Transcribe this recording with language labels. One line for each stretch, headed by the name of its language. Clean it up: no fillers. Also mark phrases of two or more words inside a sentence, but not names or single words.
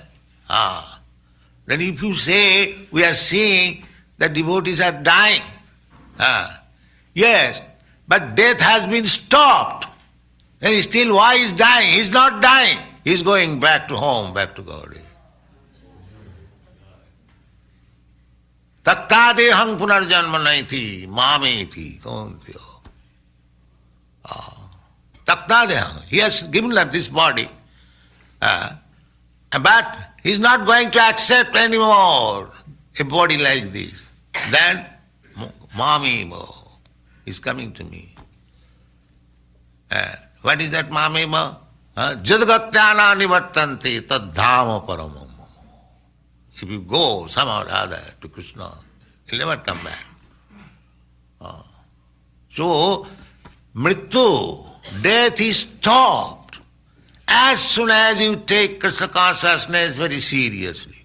English: Then if you say, we are seeing that devotees are dying, yes, but death has been stopped. Then still why is dying? He is not dying. He is going back to home, back to God.
Sanskrit: Tattādehang punarjanmanaiti māmeti kauntyo. Tattādehang.
English: He has given up this body. But he is not going to accept anymore a body like this. Then Mamimo is coming to me. What is that Mamimo?
Sanskrit: Jadgatyāna nivartante etad-arthaṁ paramam.
English: If you go somehow or other to Krishna, he'll never come back. So, mrityu, death is stopped as soon as you take Krishna consciousness very seriously.